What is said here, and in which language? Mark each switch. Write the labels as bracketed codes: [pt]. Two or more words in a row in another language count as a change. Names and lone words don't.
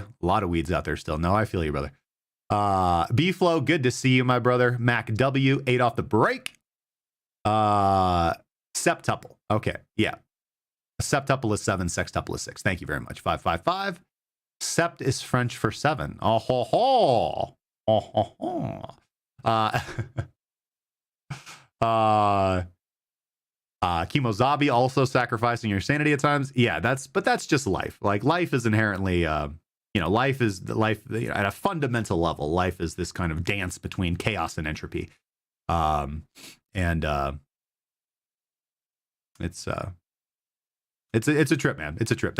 [en] A lot of weeds out there still. No, I feel you, brother. B-Flow, good to see you, my brother. Mac W, 8 off the break. Septuple. Okay, yeah. Septuple is 7, sextuple is 6. Thank you very much. 555. Sept is French for 7. Oh ho ho. Oh ho ho. Kimozabi, also sacrificing your sanity at times. Yeah, that's just life. Like, life is inherently you know, life is at a fundamental level. Life is this kind of dance between chaos and entropy. It's a trip, man. It's a trip.